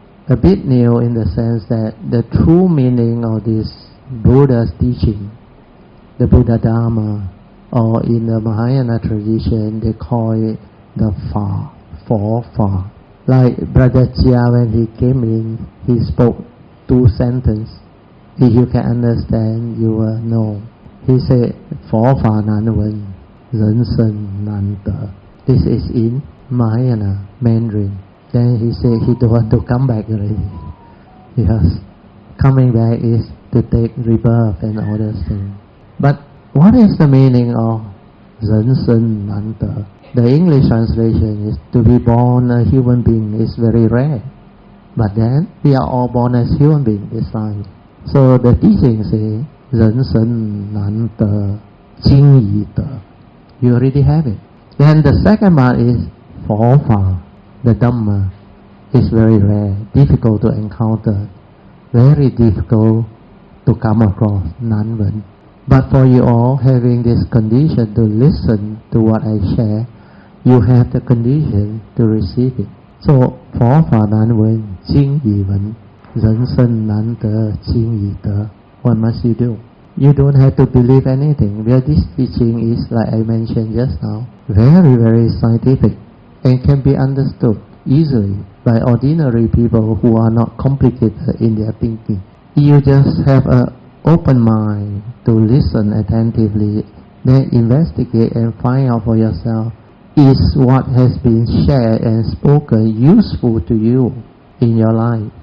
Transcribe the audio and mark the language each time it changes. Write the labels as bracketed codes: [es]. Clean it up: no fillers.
[en] A bit new in the sense that the true meaning of this Buddha's teaching, the Buddha Dharma, or in the Mahayana tradition, they call it the Fa, four Fa. Like Brother Chia, when he came in, he spoke 2 sentences. If you can understand, you will know. He said, [zh] 佛法难闻，人生难得. [en] This is in Mahayana, Mandarin. Then he said he don't want to come back already. Because coming back is to take rebirth and all those things. But what is the meaning of [zh] 人生难得? [en] The English translation is to be born a human being is very rare. But then we are all born as human beings this time. So the teaching says [zh] 人生难得经已得. [en] You already have it. Then the second part is 佛法, the Dhamma, is very rare, difficult to encounter, very difficult to come across, [zh] 难闻. [en] But for you all having this condition to listen to what I share, you have the condition to receive it. So [zh] 佛法难闻经已闻, 人生难得经已得. [en] What must you do? You don't have to believe anything. Where this teaching is, like I mentioned just now, very, very scientific and can be understood easily by ordinary people who are not complicated in their thinking. You just have an open mind to listen attentively, then investigate and find out for yourself, is what has been shared and spoken useful to you in your life?